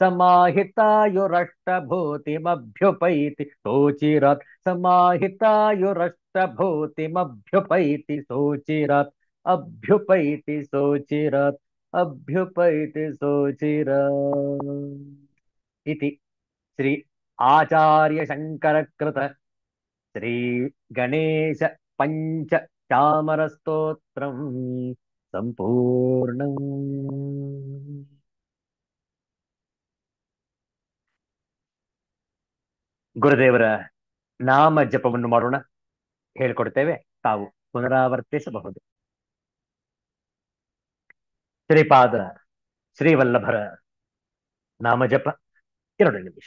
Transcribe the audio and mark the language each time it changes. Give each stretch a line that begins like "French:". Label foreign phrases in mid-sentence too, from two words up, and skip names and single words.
Sanskrit: समाहितायुरष्टभूतिमभ्युपैति सोचिरात् समाहितायुरष्टभूतिमभ्युपैति सोचिरात् अभ्युपैति सोचिरात् अभ्युपैति सोचिरात् इति श्री आचार्य शंकर कृत श्री गणेश पंच चामर स्तोत्रम ಸಂಪೂರ್ಣ.
Kannada: ಗುರುದೇವರ ನಾಮ ಜಪವನ್ನು ಮಾಡೋಣ. ಹೇಳಿಕೊಡ್ತೇವೆ, ತಾವು ಪುನರಾವರ್ತಿಸಬಹುದು. ಶ್ರೀಪಾದ ಶ್ರೀವಲ್ಲಭರ ನಾಮಜಪ 2 ನಿಮಿಷ.